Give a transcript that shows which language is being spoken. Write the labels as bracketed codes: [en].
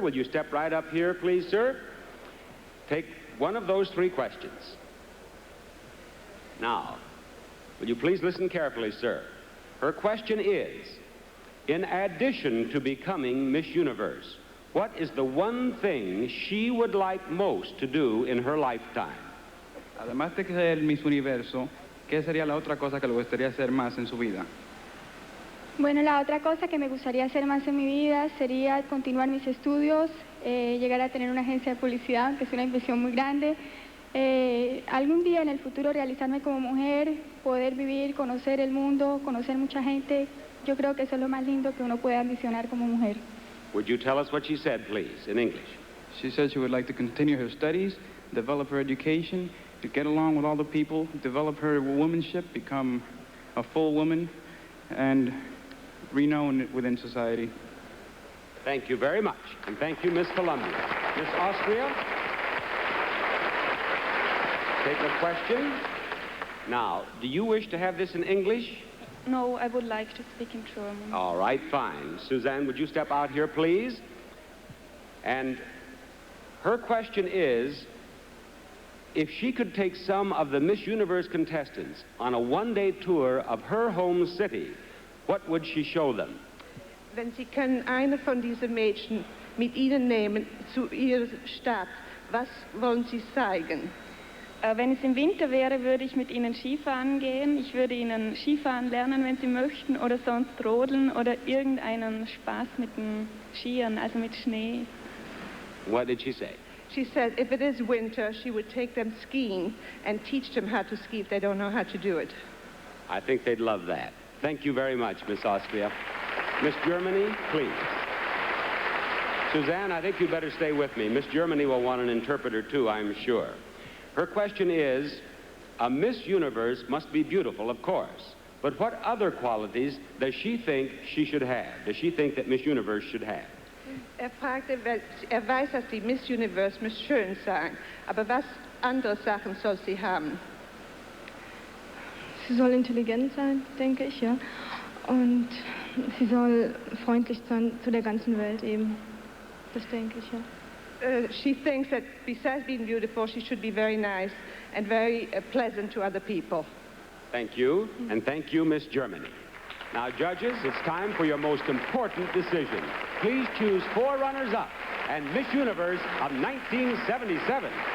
[en] Will you step right up here, please, sir? Take one of those 3 questions. Now, will you please listen carefully, sir? Her question is, in addition to becoming Miss Universe, what is the one thing she would like most to do in her lifetime? [es] Además de ser Miss Universo, ¿qué sería la otra cosa que le gustaría hacer más en su vida? Bueno, la otra cosa que me gustaría hacer más en mi vida sería continuar mis estudios, llegar a tener una agencia de publicidad, que es una inversión muy grande. Algún día en el futuro realizarme como mujer, poder vivir, conocer el mundo, conocer mucha gente. Yo creo que eso es lo más lindo que uno puede ambicionar como mujer. [en] Would you tell us what she said, please, in English? She said she would like to continue her studies, develop her education, to get along with all the people, develop her womanship, become a full woman, and renowned within society. Thank you very much, and thank you, Miss Colombia. Miss Austria? Take a question. Now, do you wish to have this in English? No, I would like to speak in German. All right, fine. Suzanne, would you step out here, please? And her question is, if she could take some of the Miss Universe contestants on a one-day tour of her home city, what would she show them? [de] Wenn Sie können eine von diesen Mädchen mit Ihnen nehmen zu Ihrer Stadt, was wollen Sie zeigen? Wenn es im Winter wäre, würde ich mit Ihnen Skifahren gehen. Ich würde Ihnen Skifahren lernen, wenn Sie möchten, oder sonst rodeln oder irgendeinen Spaß mit den Skiern, also mit Schnee. [en] What did she say? She said if it is winter, she would take them skiing and teach them how to ski if they don't know how to do it. I think they'd love that. Thank you very much, Miss Austria. Miss Germany, please. Suzanne, I think you better stay with me. Miss Germany will want an interpreter, too, I'm sure. Her question is, a Miss Universe must be beautiful, of course, but what other qualities does she think she should have? Does she think that Miss Universe should have? [de] Fragte, weiß, dass die Miss Universe muss schön sein, aber was andere Sachen soll sie haben? Sie soll intelligent sein, denke ich, ja. Und sie soll freundlich sein zu der ganzen Welt eben. Das denke ich, ja. [en] She thinks that besides being beautiful, she should be very nice and very pleasant to other people. Thank you, and thank you, Miss Germany. Now, judges, it's time for your most important decision. Please choose 4 runners-up and Miss Universe of 1977.